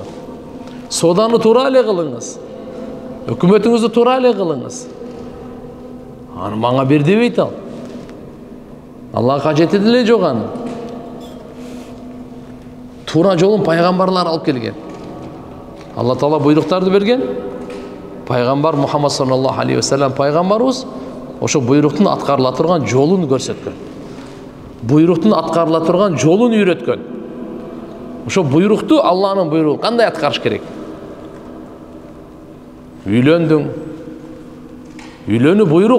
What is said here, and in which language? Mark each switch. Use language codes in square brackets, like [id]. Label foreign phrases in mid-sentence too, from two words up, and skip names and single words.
[ky] Сооданы туура эле кылыңыз. Өкмөтүңүздү туура эле кылыңыз. Аны мага бер дебейт ал. Аллага кажети деле жок аны. Тура жолун пайгамбарлар алып келген. Алла Таала буйруктарды берген. Пайгамбар Мухаммад [ar] صلى الله عليه وسلم [ky] пайгамбарыбыз ошо буйруктун аткарыла турган жолун көрсөткөн. Буйруктун аткарыла турган жолун үйрөткөн. Ошо буйрукту, Алланын буйругу кандай аткарыш керек? Үйлөндүң. Үйлөнүү буйрук.